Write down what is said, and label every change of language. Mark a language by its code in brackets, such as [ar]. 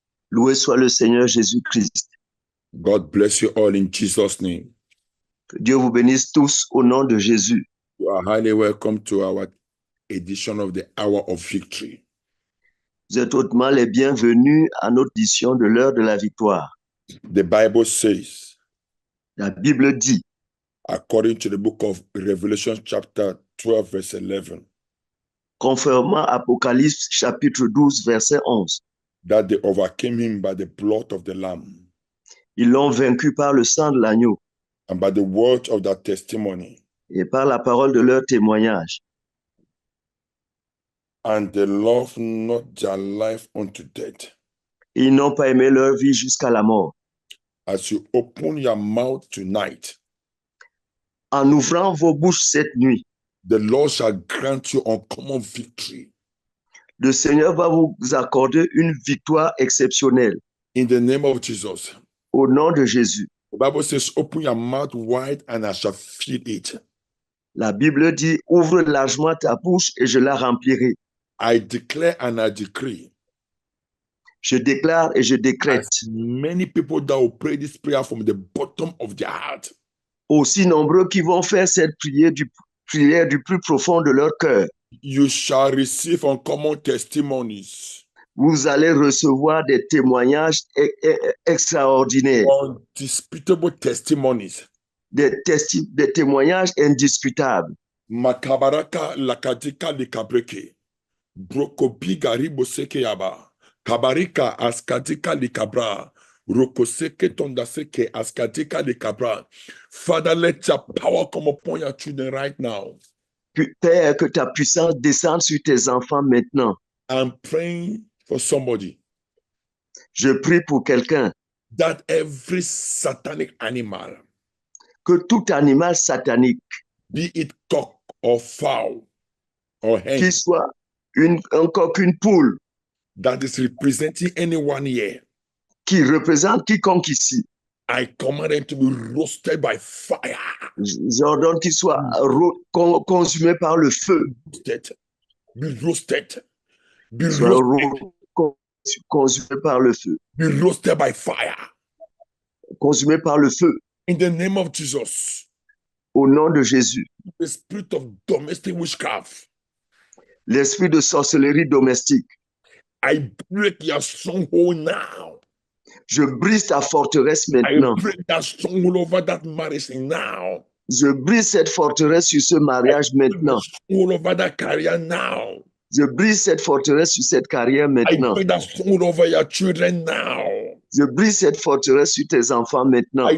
[fr] Loué soit le Seigneur Jésus-Christ. [en] God bless you all in Jesus' name. [fr] Que Dieu vous bénisse tous au nom de Jésus. [en] You are highly welcome to our edition of the Hour of Victory. [fr] Vous êtes hautement les bienvenus à notre édition de l'heure de la victoire. [en] The Bible says, [fr] La Bible dit, [en] according to the book of Revelation chapter 12 verse 11, [fr] conformément à Apocalypse chapitre 12 verset 11, [en] that they overcame him by the blood of the Lamb [fr] ils l'ont vaincu par le sang de l'agneau [en] and by the word of their testimony, [fr] et par la parole de leur témoignage. [en] and they loved not their life unto death. [fr] Ils n'ont pas aimé leur vie jusqu'à la mort. [en] As you open your mouth tonight, [fr] En ouvrant vos bouches cette nuit, [en] the Lord shall grant you uncommon victory. [fr] le Seigneur va vous accorder une victoire exceptionnelle. [en] In the name of Jesus. [fr] Au nom de Jésus. [en] The Bible says, open your mouth wide and I shall fill it. [fr] La Bible dit, ouvre largement ta bouche et je la remplirai. [en] I declare and I decree. [fr] Je déclare et je décrète. [en] As many people that will pray this prayer from the bottom of their heart, [fr] Aussi nombreux qui vont faire cette prière du plus profond de leur cœur. [en] you shall receive uncommon testimonies, [fr] Vous allez recevoir des témoignages extraordinaires, [en] undisputable testimonies. [fr] des témoignages indiscutables. Makabaraka lakatika likabreke. Brokobiga riboseke yaba. Kabarika askatika likabra. Rokoseke tondaseke askatika likabra. [en] Father, let your power come upon your children right now. [fr] Père, que ta puissance descende sur tes enfants maintenant. [en] I'm praying for somebody [fr] Je prie pour quelqu'un, [en] that every satanic animal, [fr] que tout animal satanique, [en] be it cock or fowl or hen, [fr] qu'il soit un coq, une poule, [en] that is representing anyone here, [fr] qui représente quiconque ici, [en] I command them to be roasted by fire. [fr] j'ordonne qu'il soit consumé par le feu, [en] Be roasted. Be [fr] soit [en] roasted. [fr] consumé par le feu, [en] Be roasted by fire. [fr] consumé par le feu, [en] In the name of Jesus. [fr] au nom de Jésus. [en] The spirit of domestic witchcraft, [fr] L'esprit de sorcellerie domestique, [en] I break your stronghold now. [fr] je brise ta forteresse [en] I [fr] maintenant. [en] break that stronghold over that marriage now. [fr] Je brise cette forteresse sur ce mariage maintenant. [en] Stronghold over that career now. [fr] Je brise cette forteresse sur cette carrière [en] I [fr] maintenant. [en] break that stronghold over your children now. [fr] Je brise cette forteresse sur tes enfants maintenant.